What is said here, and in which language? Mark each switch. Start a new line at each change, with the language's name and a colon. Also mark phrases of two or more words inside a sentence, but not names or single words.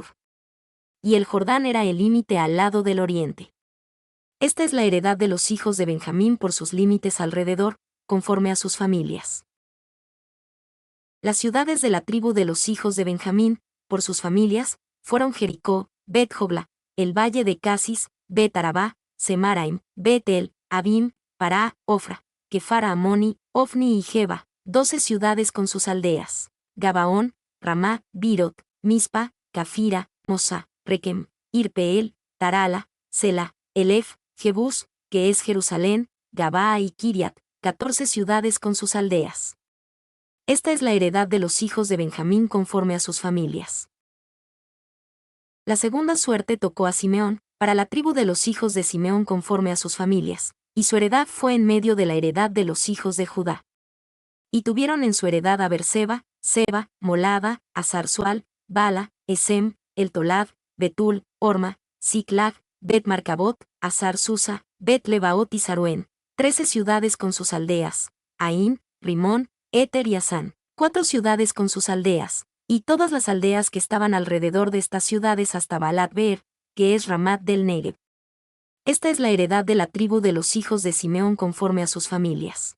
Spanish: Y el Jordán era el límite al lado del oriente. Esta es la heredad de los hijos de Benjamín por sus límites alrededor, conforme a sus familias. Las ciudades de la tribu de los hijos de Benjamín, por sus familias, fueron Jericó, Bet-Jogla, el valle de Casis, Bet-Arabá, Semaraim, Bet-El, Abim, Pará, Ofra, Kefara Amoni, Ofni y Geba, 12 ciudades con sus aldeas, Gabaón, Ramá, Birot, Mispa, Cafira, Mosa, Rekem, Irpeel, Tarala, Sela, Elef, Jebús, que es Jerusalén, Gabaa y Kiriat, 14 ciudades con sus aldeas. Esta es la heredad de los hijos de Benjamín conforme a sus familias. La segunda suerte tocó a Simeón, para la tribu de los hijos de Simeón conforme a sus familias, y su heredad fue en medio de la heredad de los hijos de Judá. Y tuvieron en su heredad a Berseba, Seba, Molada, Azar-Sual, Bala, Esem, El-Tolad, Betul, Orma, Ziklag, Bet-Marcabot, Azar-Susa, Bet-Lebaot y Saruén, 13 ciudades con sus aldeas, Aín, Rimón, Éter y Asán, 4 ciudades con sus aldeas, y todas las aldeas que estaban alrededor de estas ciudades hasta Baalat-Beer, que es Ramat del Negev. Esta es la heredad de la tribu de los hijos de Simeón conforme a sus familias.